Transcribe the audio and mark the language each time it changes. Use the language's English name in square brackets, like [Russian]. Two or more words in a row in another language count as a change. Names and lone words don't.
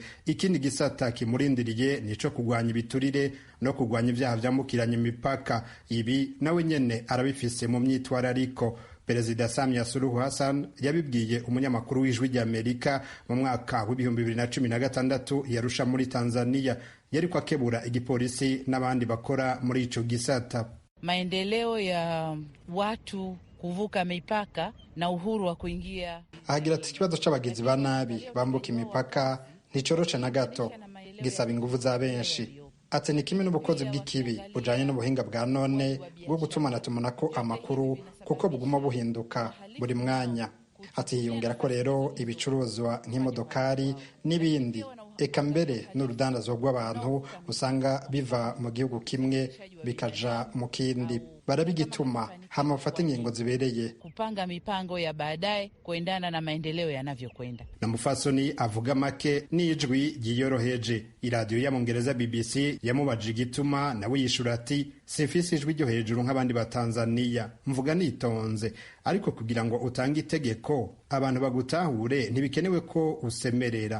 [Rundi] Ikindi gisata kimurindiriye nico kugwanya ibiturire no kugwanya ivyaha vyambukiranya imipaka. Ibi nawe nyene arabifise mu myitwarariko. Perezida Samia Suluhu Hassan yabibwiye umunyamakuru w'Ijwi ry'Amerika mu mwaka w'ibihumbi 2016 yarusha muri Tanzania, yariko akebura igipolisi n'abandi bakora muri ico gisata. [Swahili] Maendeleo ya watu kuvuka mipaka na uhuru wa kuingia. [Rundi] Ahagira ati ikibazo c'abagizi ba nabi bambuka imipaka nticoroshe na gato, gisaba inguvu za benshi. Ati ni kimwe n'ubukozi bw'ikibi bujanye n'ubuhinga bwa none bwo gutumanatumako amakuru kuko buguma buhinduka buri mwanya. Ati hiyongera ko rero ibicuruzwa nk'imodokari n'ibindi, eka mbere n'urudandazwa rw'abantu usanga biva mu gihugu kimwe bikaja mu kindi. Barabigituma hama bafata ingingo zibereye [Swahili] kupanga mipango ya baadaye kuendana na maendeleo yanavyokwenda. [Rundi] Na mufasoni avuga make n'ijwi ryiyoroheje. Iradiyo ya Mongereza BBC yamubaje igituma, nawe yishura ati sifisi ijwi ryo hejuru nk'abandi ba Tanzania, mvuga nitonze, ariko kugira ngo utange itegeko abantu bagutahure ntibikenewe ko usemerera.